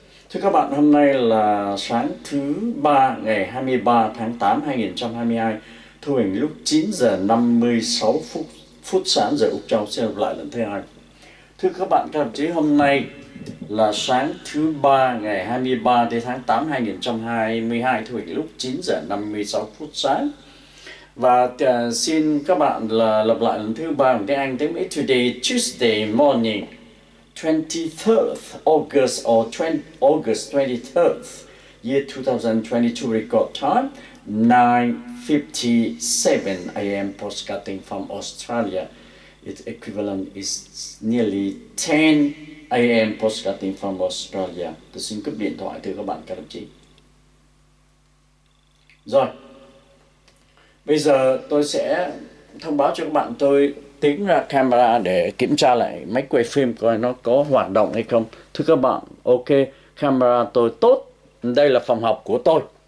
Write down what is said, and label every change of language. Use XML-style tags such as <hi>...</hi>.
<vi>Thưa các bạn, hôm nay là sáng thứ ba ngày 23 tháng 8 2022, thu hình lúc 9 giờ 56 phút sáng giờ Úc Châu. Xin lặp lại lần thứ hai. Thưa các bạn, các đồng chí, hôm nay là sáng thứ ba ngày 23 tháng 8 2022, thu hình lúc 9 giờ 56 phút sáng. Và xin các bạn là lặp lại lần thứ ba bằng tiếng Anh. Tiếng Mỹ.</vi> <en>Today, Tuesday morning, 23rd August or August 23rd, year 2022, record time 9:57 a.m. postcarding from Australia. Its equivalent is nearly 10 a.m. postcarding from Australia.</en> <vi>Tôi xin cúp điện thoại thưa các bạn, các đồng chí. Rồi, bây giờ tôi sẽ thông báo cho các bạn. Tôi tiến ra camera để kiểm tra lại máy quay phim coi nó có hoạt động hay không. Thưa các bạn, ok, camera tôi tốt. Đây là phòng học của tôi.</vi>